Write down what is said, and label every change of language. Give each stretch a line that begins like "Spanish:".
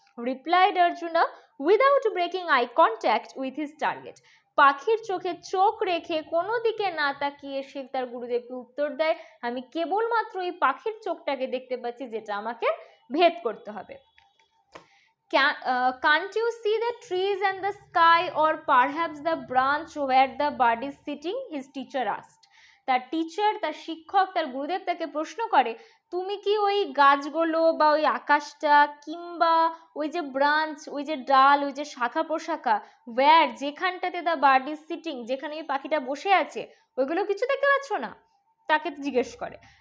English: replied Arjuna without breaking eye contact with his target,
Bangla: পাখির চোখে চোখ রেখে কোনো দিকে না তাকিয়ে সে তার গুরুদেবকে উত্তর দেয়, আমি কেবলমাত্র ওই পাখির চোখটাকে দেখতে পাচ্ছি যেটা আমাকে ভেদ করতে হবে।
English: Can't you see the trees and the sky, or perhaps the branch where the bird is sitting? His teacher asked.
Bangla: তার টিচার, তার শিক্ষক, তার গুরুদেব তাকে প্রশ্ন করে, তুমি কি ওই গাছগুলো বা ওই আকাশটা কিংবা ওই যে ব্রাঞ্চ, ওই যে ডাল, ওই যে শাখা প্রশাখা, ওয়্যার, যেখানটাতে
English: the bird is sitting,
Bangla: যেখানে ওই পাখিটা বসে আছে, ওইগুলো কিছু দেখতে পাচ্ছ না? তাকে জিজ্ঞেস করে।